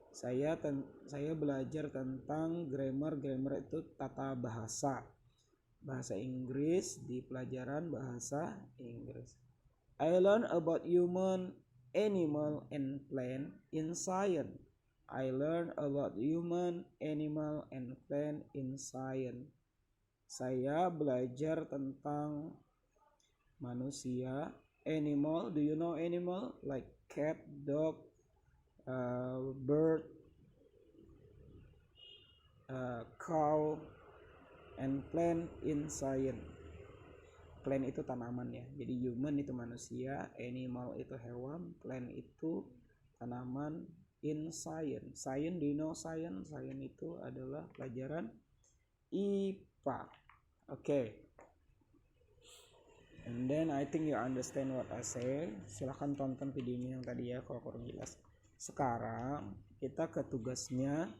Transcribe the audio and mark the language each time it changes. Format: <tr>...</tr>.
<id>Saya belajar tentang grammar itu tata bahasa Inggris di pelajaran bahasa Inggris.</id> <en>I learn about human, animal, and plant in science. I learn about human, animal, and plant in science.</en> <id>Saya belajar tentang manusia, animal.</id> <en>Do you know animal? Like cat, dog, bird, cow, and plant in science.</en> <id>Plant itu tanaman ya. Jadi human itu manusia, animal itu hewan, plant itu tanaman, in science.</id> <en>Science, do you know science?</en> <id>Science itu adalah pelajaran IPA.</id> <en>Okay. And then I think you understand what I say.</en> <id>Silahkan tonton videonya yang tadi ya kalau kurang jelas. Sekarang kita ke tugasnya.</id>